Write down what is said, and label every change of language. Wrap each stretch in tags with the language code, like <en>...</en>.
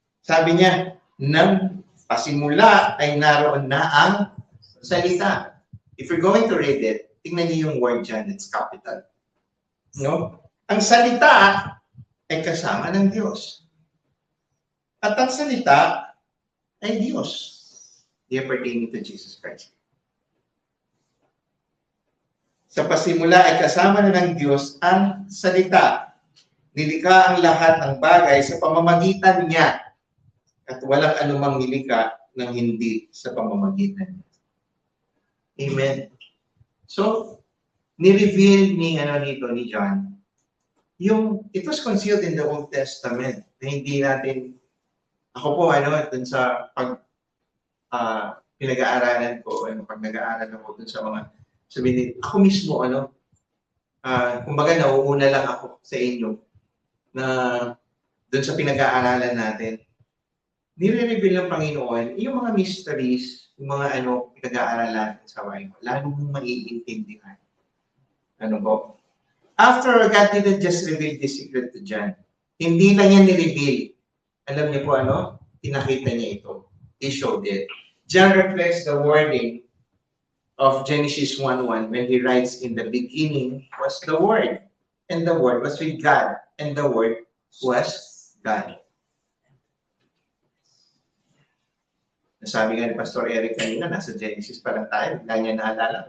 <tl>Sabi niya, nang pasimula ay naroon na ang salita.</tl> <en>If you're going to read it,</en> <tl>tingnan niyo yung word dyan,</tl> <en>it's capital.</en> <tl>Ang salita ay kasama ng Diyos. At ang salita ay Diyos.</tl> <en>They are pertaining to Jesus Christ.</en> <tl>Sa pasimula ay kasama na ng Diyos ang salita. Nilikha ang lahat ng bagay sa pamamagitan niya. At walang anumang nilikha ng hindi sa pamamagitan niya. Amen. So, ni-reveal ni John,</tl> <en>it was concealed in the Old Testament</en> <tl>na hindi natin, ako po, dun sa pinag-aaralan ko, pag nag-aaral ako dun sa mga, sabihin, ako mismo, kumbaga nauuna lang ako sa inyo na dun sa pinag-aaralan natin, nire-reveal ng Panginoon yung mga mysteries, yung mga pinag-aaralan sa Bible, lalo mong maiintindihan. Po?</tl> <en>After God didn't just reveal this secret to John,</en> <tl>hindi lang yan ni-reveal. Alam niyo po pinakita niya ito.</tl> <en>He showed it. John reflects the wording of Genesis 1:1 when he writes, in the beginning was the Word, and the Word was with God, and the Word was God.</en> <tl>Nasabi nga ni Pastor Eric kanina, nasa Genesis pa lang tayo. Bigla niya naalala.</tl>